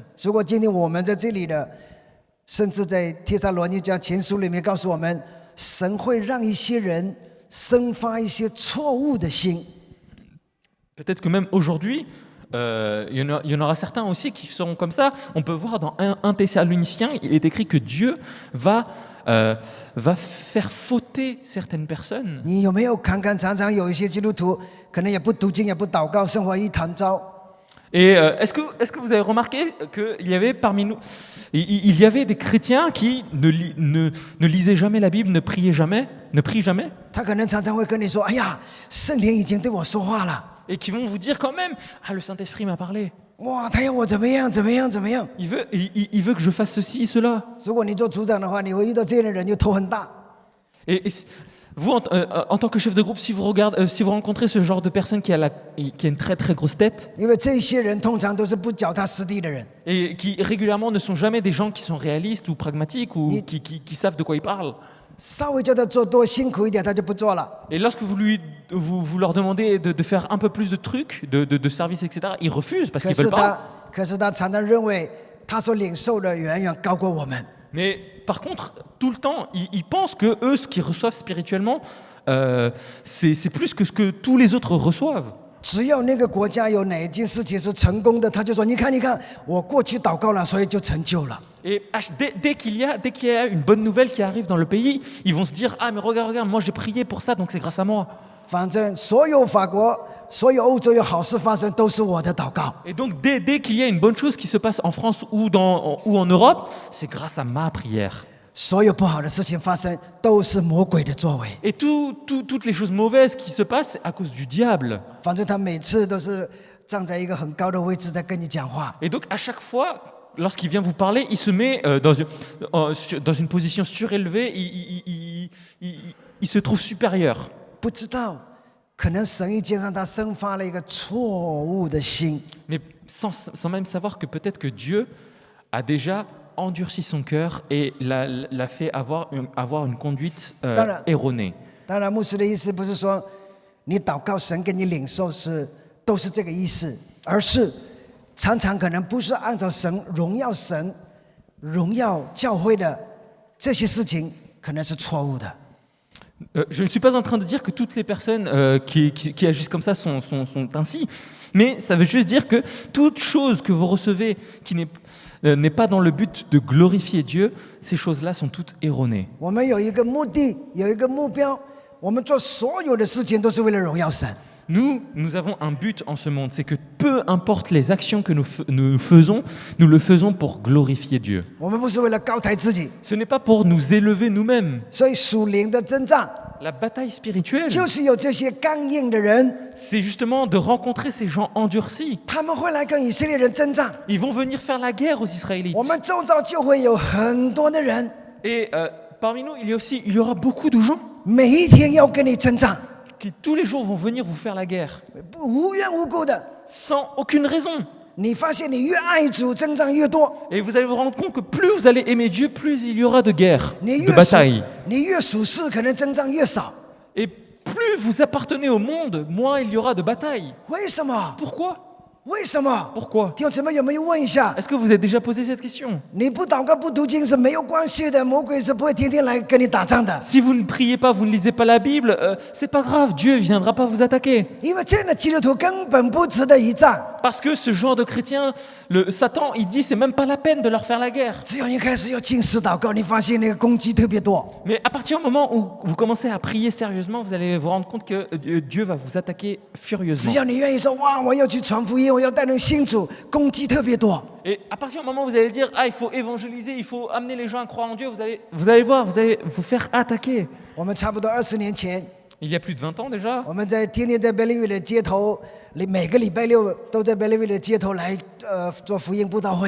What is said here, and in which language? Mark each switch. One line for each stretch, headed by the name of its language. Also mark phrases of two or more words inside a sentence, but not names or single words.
Chinese: 如果今天我们在这里的，甚至在帖撒罗尼迦前书里面告诉我们，神会让一些人生发一些错误的心。
French: Peut-être que même aujourd'hui, il y en aura certains aussi qui seront comme ça. On peut voir dans 1 Thessaloniciens, il est écrit que Dieu va faire fauter certaines personnes.
Chinese: 你有没有看看，常常有一些基督徒可能也不读经，也不祷告，生活一团糟。
French: Et est-ce que vous avez remarqué qu'il y avait parmi nous, il y avait des chrétiens qui ne lisaient jamais la Bible, ne prient jamais
Chinese: 他可能常常会跟你说：“哎呀，圣灵已经对我说话了，
French: et qui vont vous dire quand même, ah le Saint-Esprit m'a parlé,
Chinese: 哇，他要我怎么样怎么样怎么样。
French: il veut que je fasse ceci, cela. »
Chinese: 如果你做组长的话，你会遇到这样的人，就头很大。
French: Et vous, en tant que chef de groupe, si vous rencontrez ce genre de personne qui a une très très grosse tête
Chinese: 因为这些人通常都是不脚踏实地的人。
French: et qui régulièrement ne sont jamais des gens qui sont réalistes ou pragmatiques ou Ni- qui savent de quoi ils parlent.
Chinese: 稍微叫他做多辛苦一点，他就不做了。
French: Et lorsque vous leur demandez de faire un peu plus de trucs, de services, etc., ils refusent parce
Chinese: 可
French: qu'ils
Chinese: 是
French: veulent pas.
Chinese: 他常常认为他所领受的远远高过我们。
French: Mais par contre, tout le temps, ils pensent que eux, ce qu'ils reçoivent spirituellement, c'est plus que ce que tous les autres reçoivent.
Chinese: 只要那个国家有哪一件事情是成功的，他就说：“你看，你看，我过去祷告了，所以就成就了。”
French: Et dès qu'il y a une bonne nouvelle qui arrive dans le pays, ils vont se dire ah mais regarde, moi j'ai prié pour ça donc c'est grâce à moi.
Chinese: 反正所有法国、所有欧洲有好事发生，都是我的祷告。
French: Et donc dès qu'il y a une bonne chose qui se passe en France ou en Europe, c'est grâce à ma prière.
Chinese: 所有不好的事情发生，都是魔鬼的作为。
French: Et toutes les choses mauvaises qui se passent, c'est à cause du diable.
Chinese: 反正他每次都是站在一个很高的位置在跟你讲话。
French: Et donc à chaque fois, lorsqu'il vient vous parler, il se met dans une position surélevée, il se trouve supérieur.
Chinese: 不知道，可能神已经让他生发了一个错误的心。
French: Mais sans même savoir que peut-être que Dieu a déjà endurci son cœur et l'a fait avoir une conduite erronée.
Chinese: 当然，牧师的意思不是说你祷告神给你领受都是这个意思，而是常常可能不是按照神、荣耀教会的这些事情，可能是错误的。
French: Je ne suis pas en train de dire que toutes les personnes qui agissent comme ça sont ainsi, mais ça veut juste dire que toute chose que vous recevez qui n'est pas dans le but de glorifier Dieu, ces choses-là sont toutes erronées.
Chinese: 我们有一个目的，有一个目标，我们做所有的事情都是为了荣耀神。
French: Nous avons un but en ce monde, c'est que peu importe les actions que nous faisons, nous le faisons pour glorifier Dieu.
Chinese: 我们不是为了高抬自己，
French: Ce n'est pas pour nous élever nous-mêmes.
Chinese: 所以属灵的征战
French: La bataille spirituelle,
Chinese: 就是有这些刚硬的人，
French: c'est justement de rencontrer ces gens endurcis.
Chinese: 他们会来跟以色列人征战。
French: Ils vont venir faire la guerre aux Israélites.
Chinese: 我们周遭就会有很多的人，
French: Et parmi nous, il y aura beaucoup de gens
Chinese: 每一天要跟你征战，
French: qui tous les jours vont venir vous faire la guerre,
Chinese: 无缘无故的。
French: sans aucune raison.
Chinese: 你发现你越爱主，征战越多；
French: Et vous allez vous rendre compte que plus vous allez aimer Dieu, plus il y aura de guerres,
Chinese: 你
French: de
Chinese: 越属
French: batailles.
Chinese: 你越属世，可能征战越少。
French: Et plus vous appartenez au monde, moins il y aura de batailles.
Chinese: 为什么？
French: Pourquoi?
Chinese: 为什么？
French: Pourquoi?
Chinese: 弟兄姊妹有没有问一下？
French: Est-ce que vous avez déjà posé cette question?
Chinese: 你不祷告不读经是没有关系的，魔鬼是不会天天来跟你打仗的。
French: Si vous ne priez pas, vous ne lisez pas la Bible, c'est pas grave, Dieu ne viendra pas vous attaquer.
Chinese: 因为这样的基督徒根本不值得一战。
French: Parce que ce genre de chrétien, le Satan, il dit c'est même pas la peine de leur faire la guerre.
Chinese: 只有你开始要进食祷告，你发现那个攻击特别多。
French: Mais à partir du moment où vous commencez à prier sérieusement, vous allez vous rendre compte que Dieu va vous attaquer
Chinese: 只
French: furieusement.
Chinese: 要你愿意说哇，我要去传福音，我要带人信主，攻击特别多。
French: Et à partir du moment où vous allez dire ah il faut évangéliser, il faut amener les gens à croire en Dieu, vous allez voir, vous allez vous faire attaquer.
Chinese: 我们差不多20年前，
French: Il y a plus de 20 ans déjà,
Chinese: 我们天天在 Bellevue 的街头，每个礼拜六都在 Bellevue 的街头来做福音布道会。